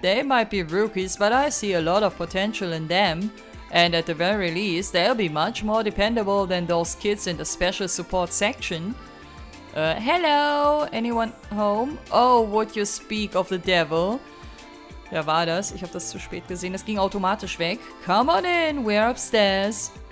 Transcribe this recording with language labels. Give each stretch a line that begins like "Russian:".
English: They might be rookies, but I see a lot of potential in them. And at the very least, they'll be much more dependable than those kids in the special support section. Hello? Anyone home? Oh, would you speak of the devil?
German: Wer war das? Ich habe das zu spät gesehen. Das ging automatisch weg.
English: Come on in, we're upstairs.